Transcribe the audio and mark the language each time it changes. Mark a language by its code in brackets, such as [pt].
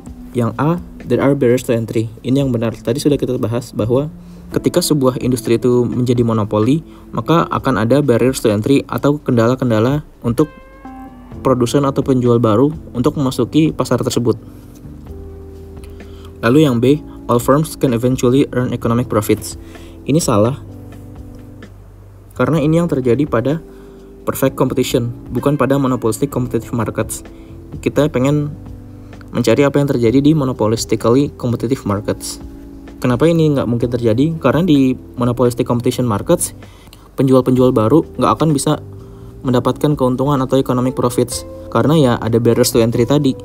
[en] Yang A, there are barriers to entry. [id] Ini yang benar. Tadi sudah kita bahas bahwa ketika sebuah industri itu menjadi monopoli, maka akan ada barriers to entry atau kendala-kendala untuk produsen atau penjual baru untuk memasuki pasar tersebut. Lalu yang [en] B, all firms can eventually earn economic profits. [id] Ini salah, karena ini yang terjadi pada perfect competition, bukan pada monopolistic competitive markets. Kita pengen mencari apa yang terjadi di monopolistically competitive markets. Kenapa ini nggak mungkin terjadi? Karena di monopolistic competition markets, penjual-penjual baru nggak akan bisa mendapatkan keuntungan atau economic profits, karena ya ada barriers to entry tadi.